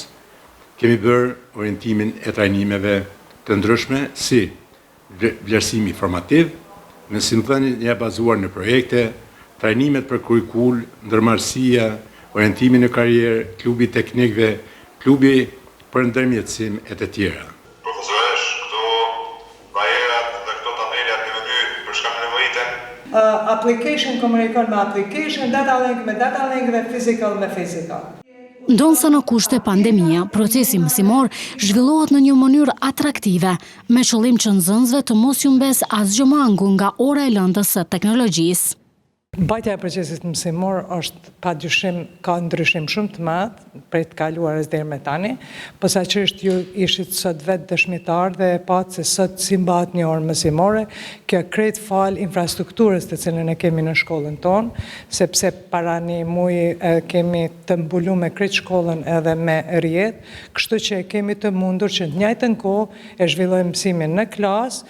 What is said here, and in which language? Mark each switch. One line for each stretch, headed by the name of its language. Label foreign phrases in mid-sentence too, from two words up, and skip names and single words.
Albanian: Kemi bërë orientimin e trajnimeve të ndryshme si vlerësimi formativ, mësimdhënia e bazuar në projekte, trajnimet për kurrikul, ndërmarrësia, orientimin në karrierë, klubi teknikëve, klubi për ndërmjetësim e të tjera. Profesoresh, këto barierat dhe këto tabelat në vëdy për shkak nevojiten? Application komunikon me application,
English: data link
Albanian: me
English: data link
Albanian: dhe physical me physical. Ndonëse në kushte pandemia, procesi mësimor zhvillohet në një mënyrë atraktive, me qëllim që nxënësve të mos humbes asgjë mangu nga ora e lëndës së teknologjisë. Mbajtja e procesit mësimor është padyshim ka ndryshim shumë të madh prej të kaluarës deri me tani, posaçërisht ju ishit sot vetë dëshmitar dhe e patë se sot si mbahet një orë mësimore, kjo krejt fal infrastrukturës të cilën e kemi në shkollën tonë, sepse para një muji kemi të mbuluar me krejt shkollën edhe me rrjet, kështu që kemi të mundur që në njëjtën kohë e zhvillojmë mësimin në klasë.